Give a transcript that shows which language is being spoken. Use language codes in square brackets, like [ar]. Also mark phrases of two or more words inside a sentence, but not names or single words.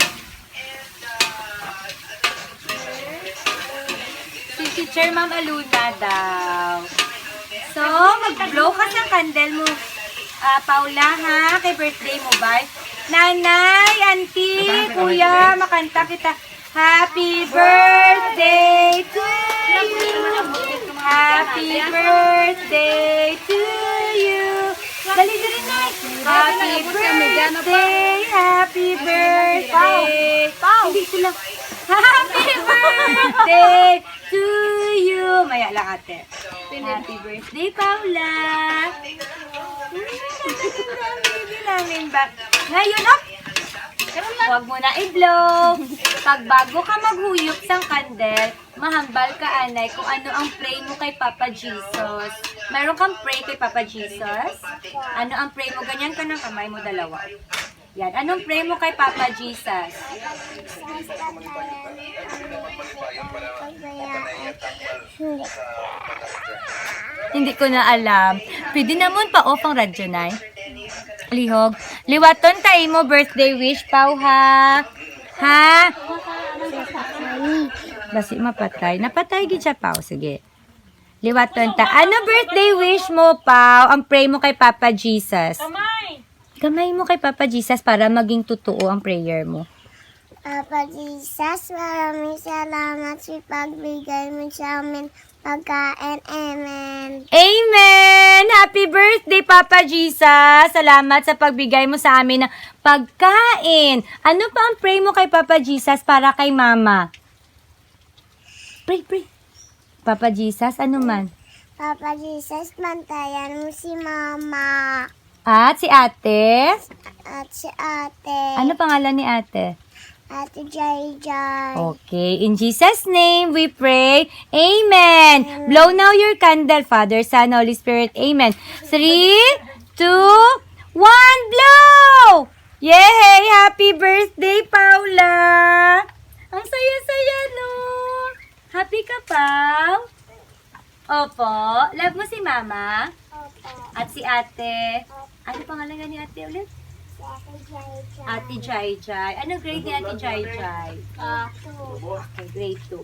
[hil] Si teacher Ma'am Aluna daw. [tl] So, mag-blow ka sa candle mo, Paula, ha? [hil] Kay birthday mo, bye. Nanay, auntie, kuya, makanta kita. [en] Happy birthday to you. Happy birthday to you. [tl] Dali, dali, Nay. [en] Happy birthday, happy birthday. [tl] Hindi sila. [en] Happy birthday to you. [hil] Maya lang, ate. [en] Happy birthday, [tl] Paula. Ang baby namin ba? Ngayon, up! Huwag mo na i-blow. [hil] Pag bago ka maghuyok sang kandel, mahambal ka, anay, kung ano ang pray mo kay Papa Jesus. [tl] Meron kang pray kay Papa Jesus? Ano ang pray mo? Ganyan ka ng kamay mo dalawa. Yan. Anong pray mo kay Papa Jesus? Hindi ko na alam. [hil] Pwede naman pa off ang radyo, Nay. Lihog. Liwaton tayo mo [en] birthday wish, [hil] Pau, ha? Ha? Basi mapatay. Napatay gid siya, Pau. Sige. Liwaton ta. [tl] Ano [en] birthday wish [tl] mo, Pau? Ang pray mo kay Papa Jesus. Kamay mo kay Papa Jesus para maging totoo ang prayer mo. Papa Jesus, maraming salamat sa pagbigay mo sa amin pagkain. Amen. Amen! [en] Happy birthday, [tl] Papa Jesus! Salamat sa pagbigay mo sa amin ng pagkain. Ano pa ang pray mo kay Papa Jesus para kay Mama? Pray, pray. Papa Jesus, ano man? Papa Jesus, bantayan mo si Mama At si ate? at si ate. Ano pangalan ni ate? Ate Jai Jai. [en] Okay, in Jesus' name we pray. Amen. Blow now your candle, Father, Son, Holy Spirit. Amen. 3, 2, 1, blow! Yay! Happy birthday, Paula! [tl] Ang saya-saya, no? Happy ka, Pau? Opo. Love mo si Mama? Opo. At si ate? Ano pangalan nga ni ate ulit? Si Ate Jai Jai. Ate Jai Jai. Ano grade ni Ate Jai Jai? Okay, grade 2.